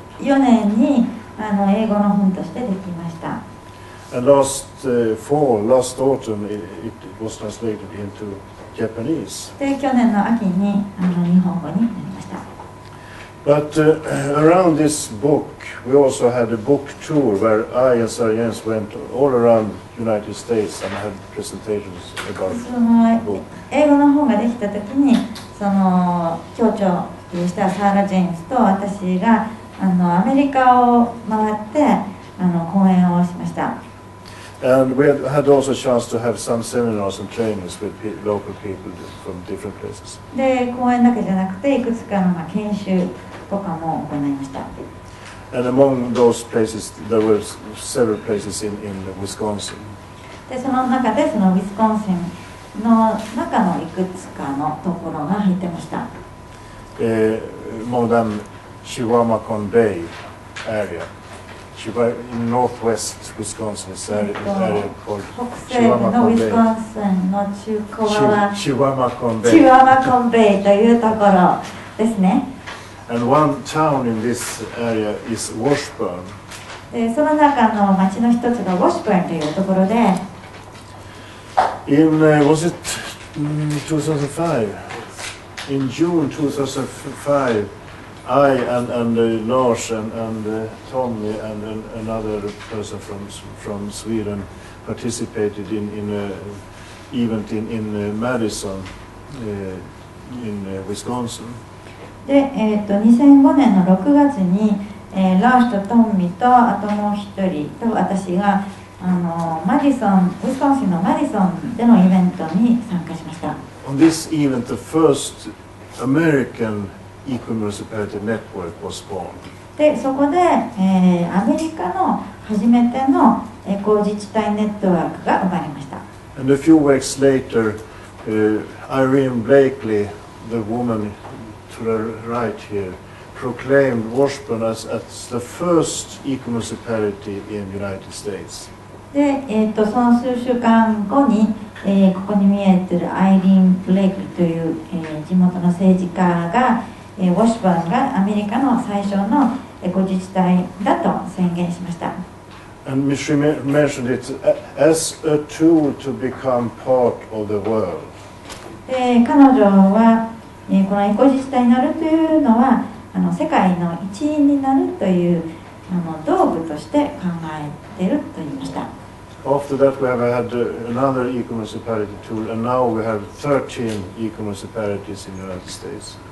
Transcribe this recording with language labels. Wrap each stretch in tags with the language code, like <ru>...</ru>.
<ja>2004年に英語の本としてできました。</ja> <en>And last autumn, it was translated into Japanese.</en> <ja>で去年の秋に日本語になりました。</ja> <en>But around this book, we also had a book tour where I and Sarah Jens went all around the United States and had presentations about</en> <ja>その</ja> <en>the book.</en> <ja>英語の本ができた時にその協調したサーラ・ジェームズと私がアメリカを回って講演をしました。</ja> <en>And we had also a chance to have some seminars and trainings with local people from different places.</en> <ja>で講演だけじゃなくていくつかの研修とかも行いました。</ja> <en>And among those places, there were several places in Wisconsin.</en> <ja>でその中でそのウィスコンシンの中のいくつかのところが入ってました。</ja> <en>Among them, Chihuahua Bay area. In northwest Wisconsin, is an area called</en> <ja>北西部のウィスコンシンの中小はチワマコンベイ。チワマコンベイというところですね。</ja> <en>And one town in this area is Washburn.</en> <ja>でその中の町の一つがウォッシュバーンというところで、</ja> <en>was it 2005? In June 2005, I and Lars and Tommy and another person from Sweden participated in an event in Madison in Wisconsin.</en> <ja>で、2005年の6月に、ラースとトンミとあともう一人と私がマディソン、ウィスコンシンのマディソンでのイベントに参加しました。</ja> <en>On this event, the first American eco-municipality network was born.</en> <ja>で、そこで、アメリカの初めてのエコ自治体ネットワークが生まれました。</ja> <en>And a few weeks later, Irene Blakely, the woman to the right here, proclaimed Washburn as the first eco-municipality in the United States.</en> <ja>で、その数週間後に、ここに見えているアイリーン・ブレイクという、地元の政治家が、ウォッシュバーンがアメリカの最初のエコ自治体だと宣言しました。</ja> <en>And she mentioned it as a tool to become part of the world.</en> <ja>で、彼女は、このエコ自治体になるというのは世界の一員になるという道具として考えていると言いました。</ja> <en>After that, we have had another eco-municipality tool, and now we have 13 eco-municipalities in the United States.</en>